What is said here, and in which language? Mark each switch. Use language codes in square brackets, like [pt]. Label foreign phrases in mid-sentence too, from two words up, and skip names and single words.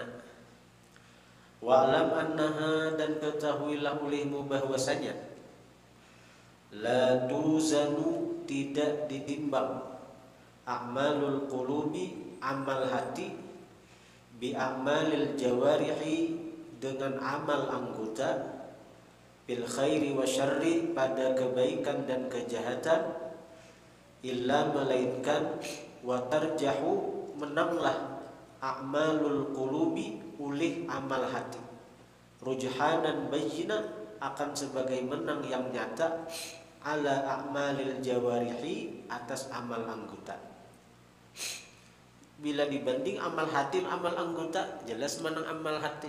[ar] واعلم أنها, [id] dan ketahuilah olehmu bahwasanya [ar] لا توزن, [id] tidak ditimbang, [ar] أعمال القلوب, [id] amal hati, [ar] بأعمال الجوارح, [id] dengan amal anggota, [ar] بالخير والشر, [id] pada kebaikan dan kejahatan, illa, melainkan, [ar] وترجح, [id] menanglah, [ar] أعمال القلوب, [id] ulih amal hati, [ar] رجحانا بينا, [id] akan sebagai menang yang nyata, [ar] على أعمال الجوارح, [id] atas amal anggota. Bila dibanding amal hati amal anggota, jelas menang amal hati.